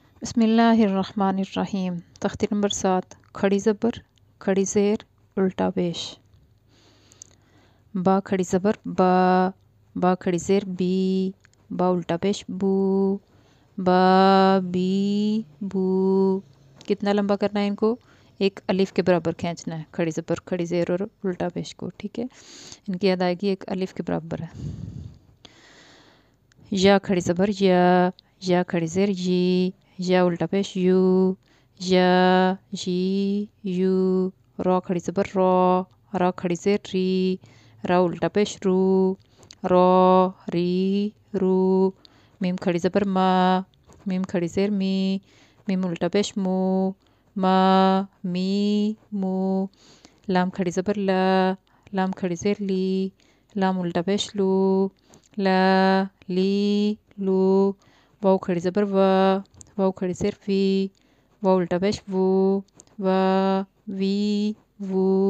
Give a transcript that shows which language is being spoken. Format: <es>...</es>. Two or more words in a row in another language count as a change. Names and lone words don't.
<ar>بسم اللہ الرحمن الرحیم۔</ar> <ur>تختی نمبر 7، کھڑی زبر، کھڑی زیر، الٹا پیش۔ با کھڑی زبر با، با کھڑی زیر بی، با الٹا پیش بو، با بی بو۔ کتنا لمبا کرنا ہے ان کو؟ ایک الف کے برابر کھینچنا ہے، کھڑی زبر، کھڑی زیر اور الٹا پیش کو، ٹھیک ہے۔ ان کی ادائیگی ایک الف کے برابر ہے۔ یا کھڑی زبر یا، یا کھڑی زیر یی، یا الٹا پیش یو، یا جی یو۔ را کھڑی زبر را، را کھڑی زیر ری، را الٹا پیش رو، را ری رو۔ میم کھڑی زبر ما، میم کھڑی زیر می، میم الٹا پیش مو، ما می مو۔ لام کھڑی زبر لا، لام کھڑی زیر لی، لام الٹا پیش لو، لا لی لو۔ واو کھڑی زبر وا، واو کھڑی زیر وی، واو الٹا پیش وو، وا وی وو۔</ur>